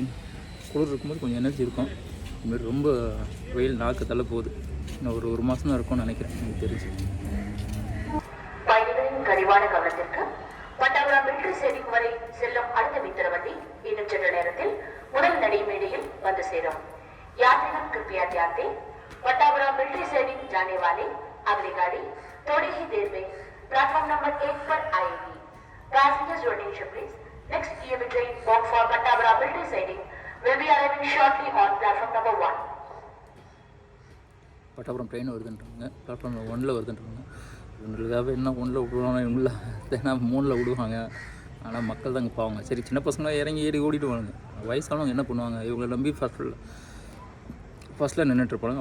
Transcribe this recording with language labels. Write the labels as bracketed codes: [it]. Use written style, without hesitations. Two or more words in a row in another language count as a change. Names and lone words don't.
[ta] குளிர் இருக்கும்போது கொஞ்சம் எனர்ஜி இருக்கும். இதுமாரி ரொம்ப வெயில் நாக்கு தள்ள போகுது. இன்னும் ஒரு மாதம் தான் இருக்கும்னு நினைக்கிறேன் எனக்கு தெரிஞ்சு. பயணிகளின் கனிவான கவனத்திற்கு பட்டாபுரம் [en] military stadium [ta] வரை செல்லும் அடுத்த மித்திர வண்டி இன்னும் சென்ற நேரத்தில் முதல் நடைமேடையில் வந்து சேரும். [hi] यात्रीगण कृपया ध्यान दें, पटाबरा [en] military stadium [hi] जाने वाले अगली गाड़ी थोड़ी ही देर में [en] platform number [hi] 8 पर आएगी. [en] Passengers your attention please. Next EMB train bound for Pattabura military stadium will be arriving shortly on platform number 1. [ta] பட்டாபுரம் ட்ரெயின் வருதுன்றாங்க, பிளாட்ஃபார்ம் 1ல் வருதுன்றாங்க. இவங்களுக்காக என்ன 1ல் விடுவாங்க, இவங்கள ஏன்னா 3ல் விடுவாங்க. ஆனால் மக்கள் தாங்க பாவாங்க. சரி சின்ன பசங்களாம் இறங்கி ஏறி ஓடிட்டு வாங்க. வயசானவங்க என்ன பண்ணுவாங்க, இவங்களை நம்பி ஃபஸ்ட்டில் நின்றுட்டுருப்பாங்க.